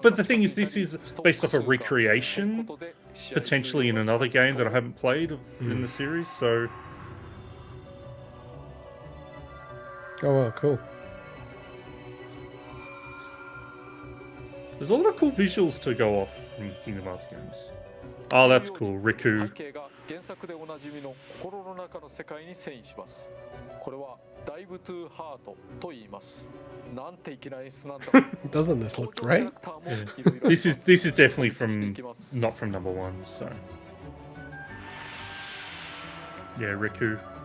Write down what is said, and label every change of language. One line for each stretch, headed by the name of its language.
English: but the thing is, this is based off a recreation, potentially in another game that I haven't played in the series. So Oh well, cool. there's a lot of cool visuals to go off from Kingdom Hearts games. Oh, that's cool, Riku.
Japanese: 背景が原作でおなじみの心の中の世界に遷移します。これはダイブトゥーハートと言います。なんて粋な演出なんだ。
English: Doesn't this look great? This is definitely from not from number one. So yeah, Riku.